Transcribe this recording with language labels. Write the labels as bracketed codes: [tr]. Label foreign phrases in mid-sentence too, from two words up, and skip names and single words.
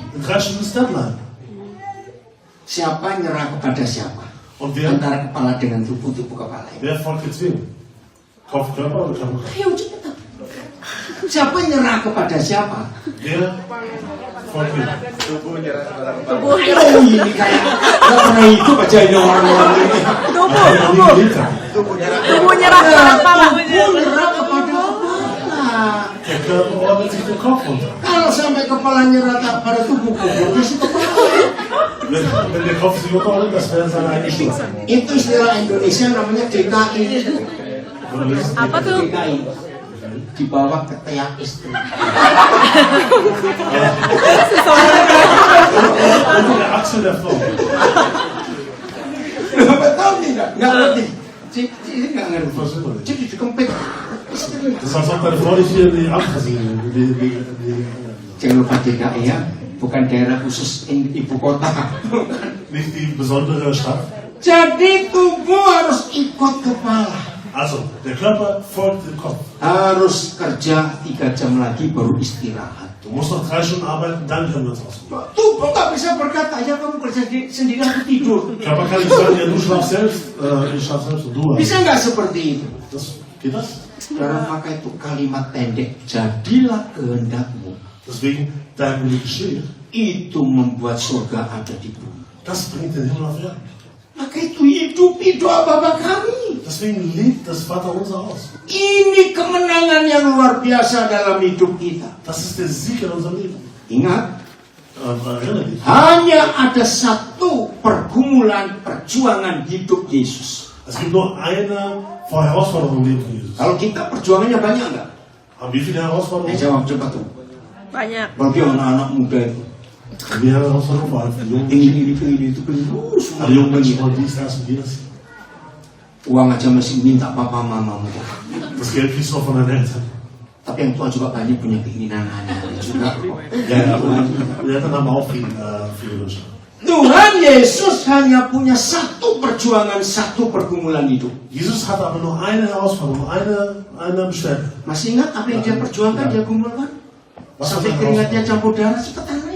[de] In 3 Stunden ist Deadline. [id] Siapa nyerah kepada siapa? [de] Und wer, [id] Antara kepala dengan tubuh kepala. [de] wer folgt jetzt wem? Kopf, Körper oder Körper? [id] Ayo cepetan. Siapa nyerah kepada siapa? [de] Wer folgt wem? [id] Oh ini kayak nggak pernah hidup aja ini orang-orang ini. Tubuh nyerah kepada kepala. Tubuh nyerah kepada kepala. [de] Der Körper ordnet sich dem Kopf unter. [id] Kalau sampai kepala nyerah pada tubuh, berarti kepala. [de] Wenn der Kopf sich unterordnet, das wäre seine eigene Schuld. [id] Itu istilah Indonesia namanya DKI. Apa tuh? DKI. Di bawah ketiak istri. [de] Also der Achsel der Frau. [id] Betul tidak? Nggak ngerti. Ini nggak ngerti. [de] Versteht man nicht. [id] Jadi dikempit. [de] Das ist, als ob deine Frau dich hier in die Abkassieren. [id] Jangan lupa DKI ya. Bukan daerah khusus ibu kota. [de] Nicht die besondere Stadt. [id] Jadi tubuh harus ikut kepala. [de] Also, der Körper folgt dem Kopf. [id] Harus kerja 3 jam lagi baru istirahat. [de] Du musst noch 3 Stunden arbeiten, dann können wir uns ausruhen. [id] Tubuh nggak bisa berkata, ya kamu kerja sendiri, aku tidur. [de] Körper kann nicht sagen, ja, du schlafst selbst, ich schlaf selbst und du. [id] Bisa nggak seperti itu? [de] Geht das? [id] Saudara, maka itu kalimat pendek, jadilah kehendakmu. [de] Deswegen, dein Wille geschehe. [id] Itu membuat surga ada di bumi. [de] Das bringt den Himmel auf Erden. [id] Maka itu hidupi doa Bapa kami. [de] Deswegen lebt das Vaterunser aus. [id] Ini kemenangan yang luar biasa dalam hidup kita. [de] Das ist der Sieg in unserem Leben. [id] Ingat, [de] Erinnere dich. [id] hanya ada satu pergumulan perjuangan hidup Yesus. [de] Es gibt nur eine Herausforderung im Leben von Jesus. [id] Kalau kita perjuangannya banyak nggak? [de] Haben wir viele Herausforderungen? [id] Jawab coba tuh. Banyak. Bagi anak-anak muda itu. [de] Wir haben Herausforderungen vor allem für die Jungen. [id] Ini itu [de] Alle jungen Menschen wollen dies, das und jenes. [id] Uang aja masih minta papa mama. [de] Das Geld fließt noch von deinen Eltern. [id] Tapi yang tua juga banyak punya keinginan aneh juga. [de] Ja, aber die Eltern haben auch viele Wünsche. [id] Tuhan Yesus hanya punya satu perjuangan, satu pergumulan hidup. [de] Jesus hatte aber nur eine Herausforderung, eine Beschwerde. [id] Masih ingat apa yang dia perjuangkan, dia gumulkan? Sampai keringatnya campur darah cepetan aja.